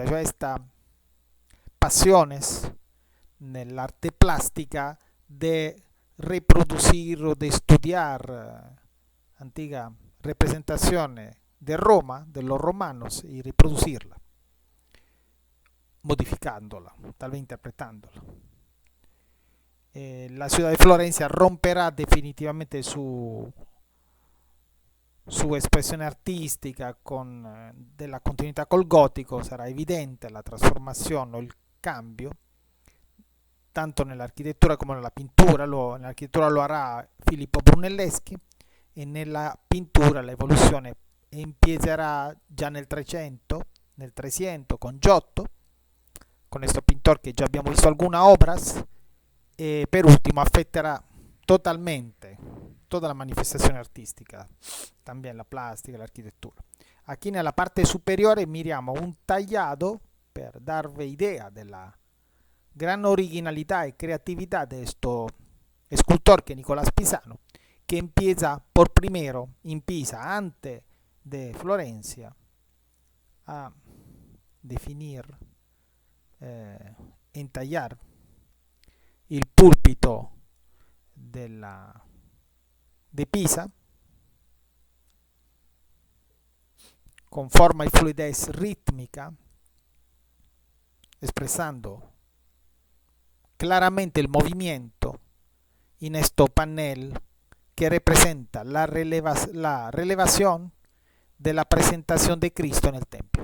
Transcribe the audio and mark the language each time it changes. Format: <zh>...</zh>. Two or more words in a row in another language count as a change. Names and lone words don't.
<es>Ya esta pasiones en arte plástica de reproducir o de estudiar antigua representaciones de Roma, de los romanos, y reproducirla, modificándola, tal vez interpretándola. La ciudad de Florencia romperá definitivamente su expresión artística de la continuidad col gótico,</es> <it>sarà evidente la trasformazione o il cambio, tanto nell'architettura come nella pittura. Nell'architettura</it> <es>lo hará</es> <it>Filippo Brunelleschi e nella pittura la evoluzione empiezerà già nel 300, con Giotto, con questo pintor che già abbiamo visto</it> <es>algunas obras,</es> <it>e per ultimo</it> <es>afectará totalmente toda la manifestación artística, también la plástica, la arquitectura. Aquí en la parte superior miramos un tallado</es> <it>per darvi idea della</it> <es>gran originalidad y creatividad de este escultor que es Nicolás Pisano, que empieza por primero en Pisa, antes de Florencia, a definir, entallar el púlpito de Pisa con forma y fluidez rítmica, expresando claramente el movimiento en este panel que representa la relevación de la presentación de Cristo en el templo.</es>